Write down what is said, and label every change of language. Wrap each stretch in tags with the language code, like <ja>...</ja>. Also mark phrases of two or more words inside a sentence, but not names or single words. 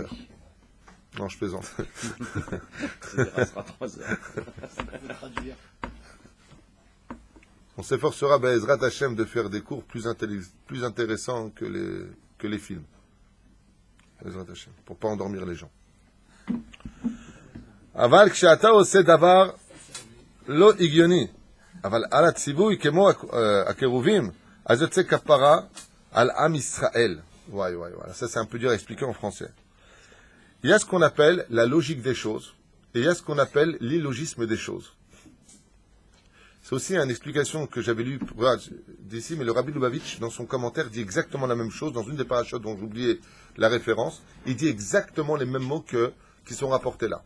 <fr>Non, je plaisante. Ça sera 3 heures. On s'efforcera,</fr> <he>עזרת השם,</he> <fr>de faire des cours plus intéressants que les films.</fr> <he>עזרת השם,</he> <fr>pour pas endormir les gens.</fr> <he>אבל כשאתה עושה דבר לא הגיוני, אבל על הציווי כמו הקירובים, אז יוצא כפרה על עם ישראל.</he> <fr>Ouais, ça c'est un peu dur à expliquer en français. Il y a ce qu'on appelle la logique des choses, et il y a ce qu'on appelle l'illogisme des choses. C'est aussi une explication que j'avais lue d'ici, mais le Rabbi Lubavitch, dans son commentaire, dit exactement la même chose, dans une des parachutes dont j'oubliais la référence, il dit exactement les mêmes mots qui sont rapportés là.</fr>